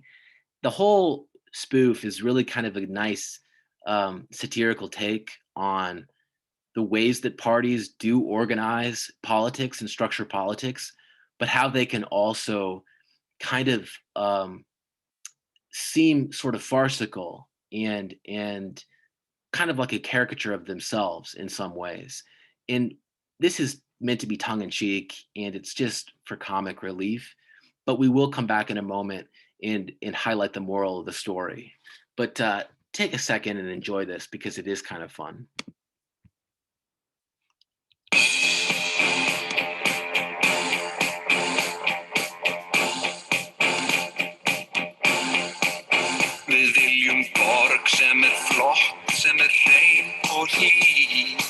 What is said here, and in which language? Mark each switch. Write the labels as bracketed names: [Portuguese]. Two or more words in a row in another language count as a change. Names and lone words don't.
[English] The whole spoof is really kind of a nice satirical take on the ways that parties do organize politics and structure politics, but how they can also kind of seem sort of farcical and kind of like a caricature of themselves in some ways. And this is meant to be tongue in cheek and it's just for comic relief. But we will come back in a moment and highlight the moral of the story. But take a second and enjoy this because it is kind of fun. [Icelandic] Við viljum borg sem flott, sem hrein og hlý.